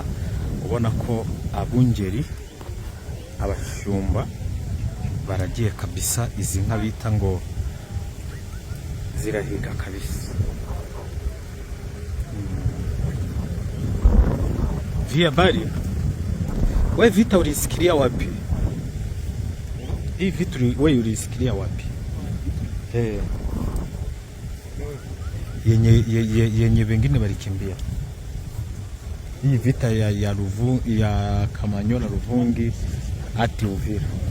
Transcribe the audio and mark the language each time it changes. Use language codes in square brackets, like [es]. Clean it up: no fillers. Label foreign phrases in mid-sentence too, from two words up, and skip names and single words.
[rw] Ubona ko abungeri, abashumba baragiye kabisa. Izi nka bita ngo zirahiga kabisa. [sw] Via bari wewe vita ulisikilia wapi? Hii vitu wewe ulisikilia wapi? Yenye wengine walikimbia. Hii vita ya Kamanyola, Ruvungi hadi Uvira.